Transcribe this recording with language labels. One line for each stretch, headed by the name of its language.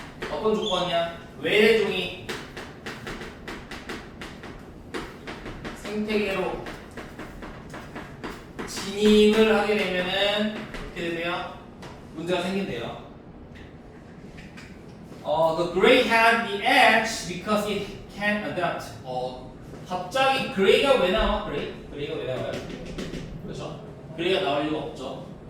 Korean: 어떤 조건이야? 외래 종이 생태계로 진입을 하게 되면은 어떻게 되세요? 문제가 생긴대요.
English: The gray had the edge because it can adapt.
Korean: 갑자기 gray가 왜 나와? gray가 왜 나와요? 그렇죠? gray가 나올 리가 없죠.